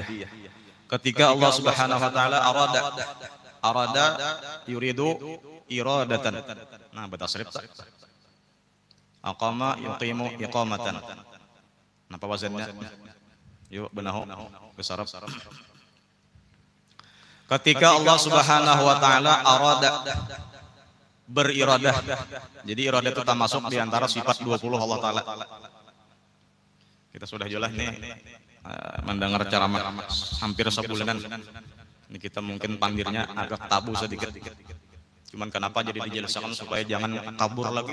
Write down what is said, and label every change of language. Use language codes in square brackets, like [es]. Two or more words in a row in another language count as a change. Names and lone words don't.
[ar] Ketika Allah سبحانه وتعالى أراد يريد إرادة. [id] Nah, bertasrif tak? [ar] أقام يقيم إقامة. [bjn] Napa wazannya? Yuk benahu besarap. [id] Ketika Allah [ar] سبحانه وتعالى أراد [id] beriradah. Jadi iradah itu termasuk di antara sifat 20 Allah taala. Kita sudah jelas nih mendengar ceramah hampir sebulanan. [bjn] Ini kita mungkin pandirnya agak tabu sedikit. [id] Cuman kenapa jadi dijelaskan supaya jangan kabur lagi.